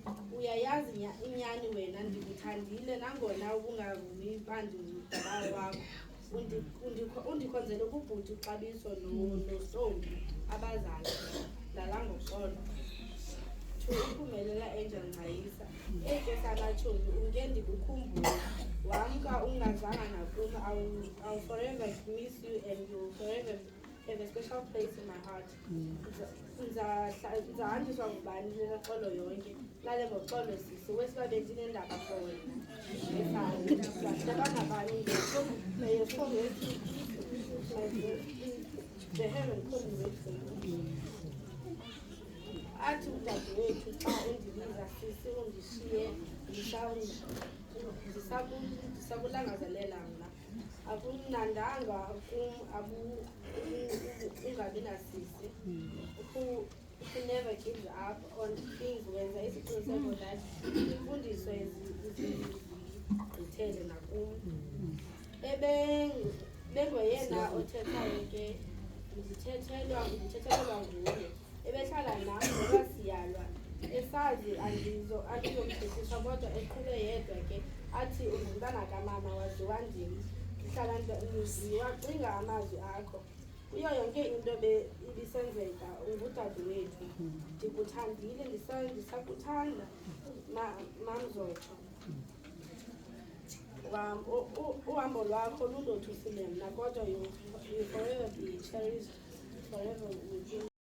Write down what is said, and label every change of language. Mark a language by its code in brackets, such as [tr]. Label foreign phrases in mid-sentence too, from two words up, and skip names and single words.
[xh] Uyayazi inyani wena ndikuthandile nangona ubungavumi bandingudala wakho. Undikhonzele kubhuti uxabiso nosombi abazali dlala ngoxolo. Uphumelela Angel Nxayisa. Sanatshomi unge ndikukhumbule wamka ungazanga nakum. [en] I'll forever miss you and you'll forever have a special place in my heart. [xh] Nzahanjiswa ngubani le xolo yonke. Lale ngoxolo sisi wesiba bendinendaba for wena. [en] May your soul rest in the heaven couldn't wait for you. [xh] Athi udadewethu xa undibiza sisi undishiye ndisakulangazelela mna. Akumnandanga kum ungabi nasisi [en] who never gives up on things [xh] wenza isiqiniseko that imfundiso ezigqithele nakum. Bengoyena othethayo ke ndithethelwa nguye. Ebehlala nam ngoba siyalwa, esazi andizomthethiswa kodwa eqhube yedwa ke athi ungumntana kamama waziwa ndim. Ndihlala ndiwacinga amazwi akho. Kuyo yonke into ibisenzeka ungudadewethu. Ndikuthandile, ndisakuthanda mamzotsho. Uhambo lwakho lundothusile mna kodwa [en] you forever be cherished forever within